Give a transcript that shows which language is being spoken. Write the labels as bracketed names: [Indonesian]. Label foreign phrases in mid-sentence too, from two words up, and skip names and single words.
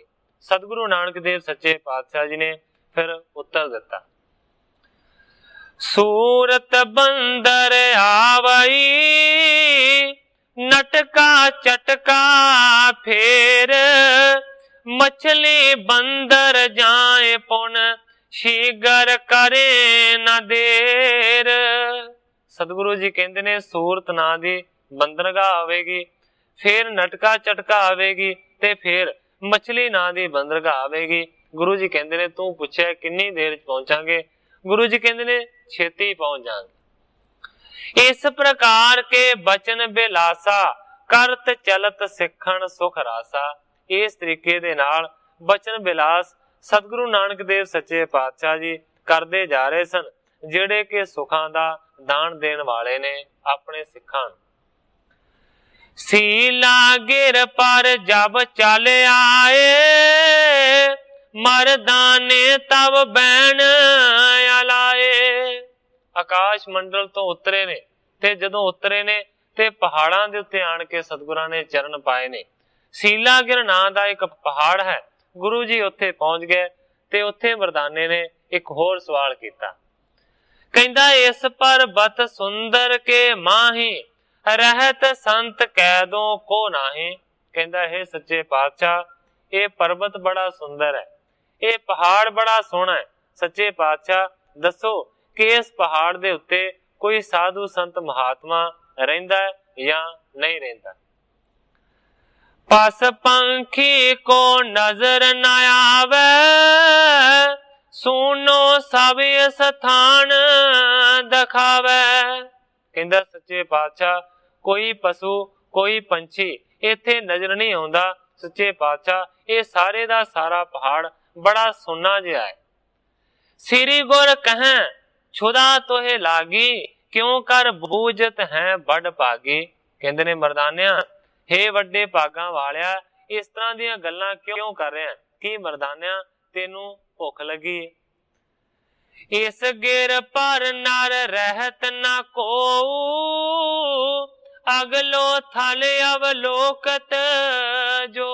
[Punjabi] ਸਤਿਗੁਰੂ ਨਾਨਕ ਦੇਵ ਸੱਚੇ ਪਾਤਸ਼ਾਹ ਜੀ ਨੇ ਫਿਰ ਉੱਤਰ ਦਿੱਤਾ, [Hindi] सूरत बंदर आवई, नटका चटका फेर, मछली बंदर जाए पुन, शीगर करे न देर। [Punjabi] ਸਤਿਗੁਰੂ ਜੀ ਕਹਿੰਦੇ ਨੇ ਸੂਰਤ ਨਾਂ ਦੀ ਬੰਦਰਗਾਹ ਆਵੇਗੀ, ਫਿਰ ਨਟਕਾ ਚਟਕਾ ਆਵੇਗੀ, ਤੇ ਫਿਰ ਮਛਲੀ ਨਾਂ ਦੀ ਬੰਦਰਗਾਹ ਆਵੇਗੀ। ਗੁਰੂ ਜੀ ਕਹਿੰਦੇ ਨੇ ਤੂੰ ਪੁੱਛੇਂ ਕਿੰਨੀ ਦੇਰ ਪਹੁੰਚਾਂਗੇ, ਗੁਰੂ ਜੀ ਕਹਿੰਦੇ ਨੇ ਛੇਤੀ ਪਹੁੰਚ ਜਾਵਾਂਗੇ। [Hindi] इस प्रकार के बचन बिलासा, करत चलत सिखण सुख रासा। [Punjabi] ਇਸ ਤਰੀਕੇ ਦੇ ਨਾਲ ਬਚਨ ਬਿਲਾਸ ਸਤਿਗੁਰੂ ਨਾਨਕ ਦੇਵ ਸੱਚੇ ਪਾਤਸ਼ਾਹ ਜੀ ਕਰਦੇ ਜਾ ਰਹੇ ਸਨ, ਜਿਹੜੇ ਕਿ ਸੁੱਖਾਂ ਦਾ ਦਾਨ ਦੇਣ ਵਾਲੇ ਨੇ ਆਪਣੇ ਸਿੱਖਾਂ। [Hindi] सीला गिर पर जब चल आए, मर्दाने तब बैन अलाए। [Punjabi] ਆਕਾਸ਼ ਮੰਡਲ ਤੋਂ ਉਤਰੇ ਨੇ, ਤੇ ਜਦੋਂ ਉਤਰੇ ਨੇ ਤੇ ਪਹਾੜਾਂ ਦੇ ਉੱਤੇ ਆਣ ਕੇ ਸਤਿਗੁਰਾਂ ਨੇ ਚਰਨ ਪਾਏ ਨੇ। ਸੀਲਾ ਗਿਰ ਨਾਂ ਦਾ ਇੱਕ ਪਹਾੜ ਹੈ, ਗੁਰੂ ਜੀ ਉੱਥੇ ਪਹੁੰਚ ਗਏ ਤੇ ਉੱਥੇ ਮਰਦਾਨੇ ਨੇ ਇੱਕ ਹੋਰ ਸਵਾਲ ਕੀਤਾ। [Hindi] कहंदा इस पर्वत सुंदर के माही, रहत संत कैदों को नाही। [Punjabi] ਕਹਿੰਦਾ ਹੈ ਸੱਚੇ ਪਾਤਸ਼ਾਹ ਇਹ ਪਰਬਤ ਬੜਾ ਸੁੰਦਰ ਹੈ, ਇਹ ਪਹਾੜ ਬੜਾ ਸੋਹਣਾ ਹੈ। ਸੱਚੇ ਪਾਤਸ਼ਾਹ ਦੱਸੋ ਕਿ ਇਸ ਪਹਾੜ ਦੇ ਉੱਤੇ ਕੋਈ ਸਾਧੂ ਸੰਤ ਮਹਾਤਮਾ ਰਹਿੰਦਾ ਹੈ ਜਾਂ ਨਹੀਂ ਰਹਿੰਦਾ। [Hindi] पस पंखी को नजर न आवे, सुनो सब स्थान दिखावे। [Punjabi] ਕਹਿੰਦਾ ਸੱਚੇ ਪਾਤਸ਼ਾਹ ਕੋਈ ਪਸ਼ੂ ਕੋਈ ਪੰਛੀ ਇੱਥੇ ਨਜ਼ਰ ਨਹੀਂ ਆਉਂਦਾ। ਸੱਚੇ ਪਾਤਸ਼ਾਹ ਇਹ ਸਾਰੇ ਦਾ ਸਾਰਾ ਪਹਾੜ ਬੜਾ ਸੋਹਣਾ ਜਿਹਾ ਹੈ। [Hindi] श्री गुर कहें छुदा तोहे लागी, क्यों कर बूझत है बड़ भागी। [Punjabi] ਕਹਿੰਦੇ ਨੇ ਮਰਦਾਨਿਆ ਹੇ ਵੱਡੇ ਭਾਗਾਂ ਵਾਲਿਆ ਇਸ ਤਰ੍ਹਾਂ ਦੀਆਂ ਗੱਲਾਂ ਕਿਉਂ ਕਰ ਰਹੇ ਹੋ ਕਿ ਮਰਦਾਨਿਆ ਤੈਨੂੰ ਭੁੱਖ ਲੱਗੀ। [Hindi] इस गिर पर नर रहत न को, अगलो थल अवलोकत जो।